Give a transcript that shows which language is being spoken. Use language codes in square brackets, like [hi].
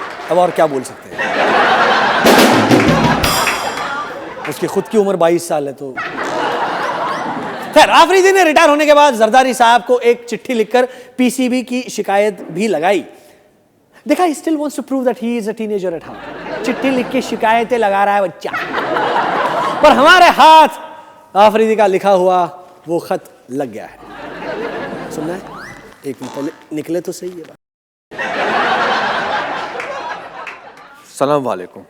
[hi] अब और क्या बोल सकते हैं? उसकी खुद की उम्र 22 साल है। तो खैर, अफरीदी ने रिटायर होने के बाद जरदारी साहब को एक चिट्ठी लिखकर पीसीबी की शिकायत भी लगाई। देखा, [en] he still wants to prove that he is a teenager at heart। [hi] चिट्ठी लिख के शिकायतें लगा रहा है बच्चा। पर हमारे हाथ अफरीदी का लिखा हुआ वो खत लग गया है। सुनना है? एक मिनट पहले निकले तो सही है बात। सलाम वालेकुम।